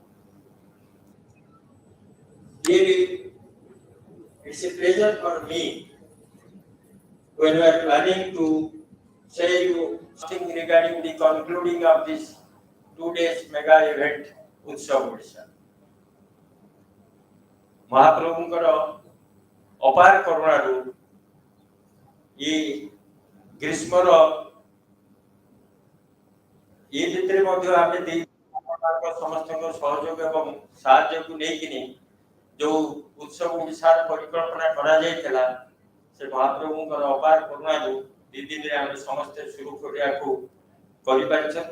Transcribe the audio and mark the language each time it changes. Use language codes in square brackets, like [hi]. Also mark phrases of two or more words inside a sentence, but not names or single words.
[en] Really, it's a pleasure for me when we are planning to say you something regarding the concluding of this 2 days mega event Utsav Odisha. [or] ମହାପ୍ରଭୁଙ୍କର ଅପାର କରୁଣାରୁ ଏ ଗ୍ରୀଷ୍ମର ଏ ଭିତରେ ମଧ୍ୟ ଆମେ ସମସ୍ତଙ୍କ ସହଯୋଗ ଏବଂ ସାହାଯ୍ୟକୁ ନେଇକିନି ଯୋଉ ଉତ୍ସବ ଓଡ଼ିଶାର ପରିକଳ୍ପନା କରାଯାଇଥିଲା ସେ ମହାପ୍ରଭୁଙ୍କର ଅପାର କରୁଣାରୁ 2 ଦିନରେ ଆମେ ସମସ୍ତେ ସୁରୁଖୁରୁକୁ କରିପାରିଛନ୍ତି।